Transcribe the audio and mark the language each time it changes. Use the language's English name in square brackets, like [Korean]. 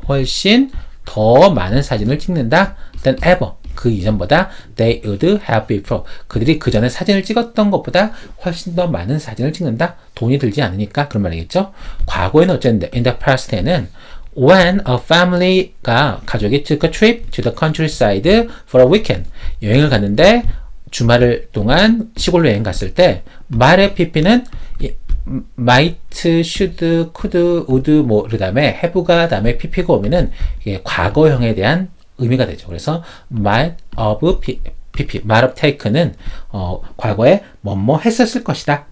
[Korean] 훨씬 더 많은 사진을 찍는다. [English] than ever. 그 이전보다 they would have before. [Korean] 그들이 그 전에 사진을 찍었던 것보다 훨씬 더 많은 사진을 찍는다. 돈이 들지 않으니까 그런 말이겠죠. 과거에는 어쨌는데 [English] in the past에는 when a family가 [Korean] 가족이 [English] took a trip to the countryside for a weekend. [Korean] 여행을 갔는데 주말 동안 시골로 여행 갔을 때 말의 pp는 [English] might, should, could, would [Korean] 뭐 그다음에 have가 다음에 pp가 오면은 이게 과거형에 대한 의미가 되죠. 그래서 [English] might of pp, might have taken [Korean] 은 과거에 뭐뭐 했었을 것이다.